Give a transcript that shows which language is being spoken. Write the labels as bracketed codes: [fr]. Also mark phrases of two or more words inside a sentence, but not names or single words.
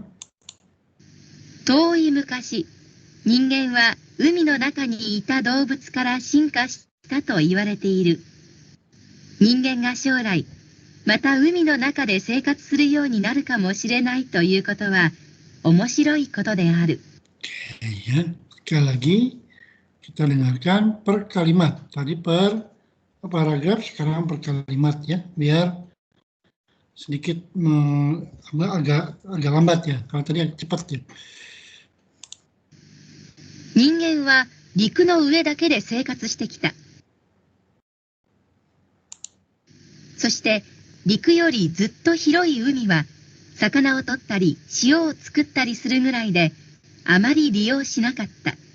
[ja] 遠い昔、人間は海の中にいた動物から進化したと言われている。人間が将来、また海の中で生活するようになるかもしれないということは面白いことである。 [id] Ya, sekali lagi kita dengarkan per kalimat. Tadi per paragraf, sekarang per kalimat ya, biar sedikit agak lambat ya. Kalau tadi cepat ya. [ja] 人間は陸の上だけで生活してきた。そして陸よりずっと広い海は魚を取ったり塩を作ったりするぐらいであまり利用しなかった。